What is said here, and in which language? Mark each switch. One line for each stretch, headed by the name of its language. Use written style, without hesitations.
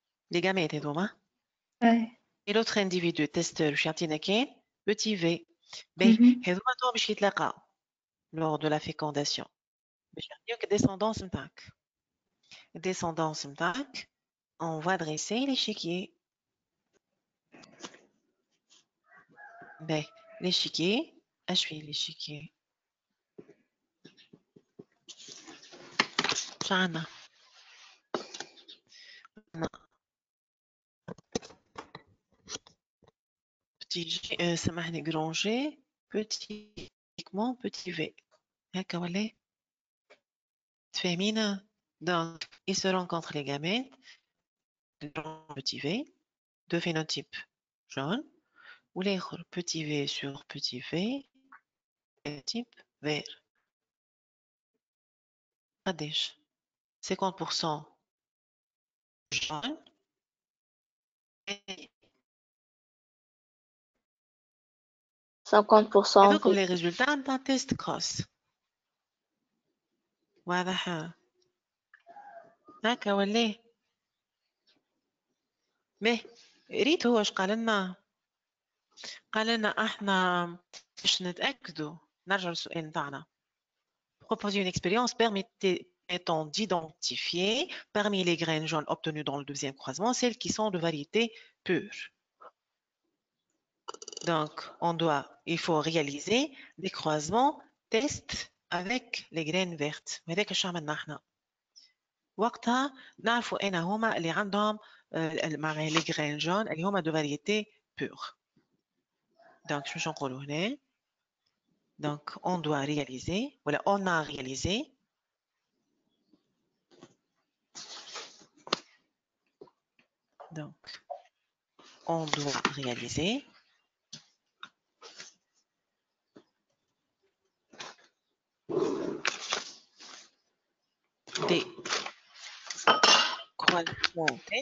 French: Les gamètes
Arabic: هذوما.
French: Et l'autre individu testeur
Arabic: باش يعطينا كان
French: petit v.
Arabic: باهي هذوما تو باش يتلاقاو
French: lors de la fécondation.
Arabic: باش يعطيوك الديسcendance نتاعك.
French: الديسcendance
Arabic: نتاعك
French: on va dresser l'échiquier.
Arabic: باهي
French: l'échiquier
Arabic: اش فيه
French: l'échiquier؟
Arabic: اش عندنا؟
French: petit G,
Arabic: سامحني
French: grand G, petit V.
Arabic: هكا ولا؟ تفهمينا؟
French: Donc, ils se rencontrent les gamètes, grand petit V, deux phénotypes jaunes, ou les petit V sur petit V, phénotype vert.
Arabic: قداش؟ 50%
French: jaune.
Arabic: 50% هذوك
French: les résultats d'un test cross.
Arabic: واضح؟ هكا ولا؟ مه ريت هو اش قال لنا؟ قال لنا احنا باش نتاكدوا نرجع للسؤال نتاعنا.
French: Proposer une expérience permettant d'identifier parmi les graines jaunes obtenues dans le deuxième croisement celles qui sont de variété pure. Donc, il faut réaliser des croisements tests avec les graines vertes.
Arabic: وهذاك اش عملنا احنا. وقتها نعرفوا اين هما اللي عندهم
French: les graines jaunes
Arabic: اللي هما
French: de variété pure. Donc, je vais
Arabic: نقولوا هنا.
French: Donc, on doit réaliser, voilà, on a réalisé donc, on doit réaliser des croisements